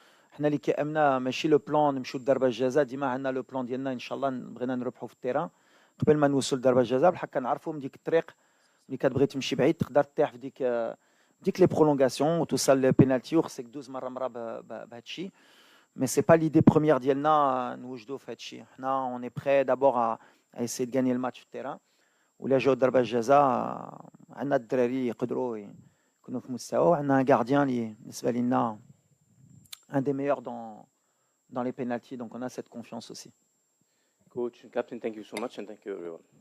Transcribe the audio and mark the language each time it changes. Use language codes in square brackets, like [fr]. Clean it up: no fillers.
[ar] حنا اللي كيامنا ماشي لو بلان نمشيو لضربه الجزاء، ديما عندنا لو بلان ديالنا ان شاء الله بغينا نربحوا في التيران قبل ما نوصل لضربه الجزاء. بحال كنعرفوا من ديك الطريق اللي كتبغي تمشي بعيد تقدر تطيح في ديك لي برولونغاسيون وتوصل للبينالتي وخصك دوز مره بهذا الشيء. [fr] Mais c'est pas l'idée première [ar] ديالنا نوجدوا في هذا الشيء. [fr] حنا on est prêt d'abord à essayer de gagner le match [ar] في التيران. ولا جاو ضربه الجزاء عندنا الدراري يقدروا يكونوا في مستوى، وعندنا ان غارديان اللي بالنسبه لنا [fr] un des meilleurs dans les pénaltys, donc on a cette confiance aussi. [en] Coach and captain, thank you so much and thank you everyone.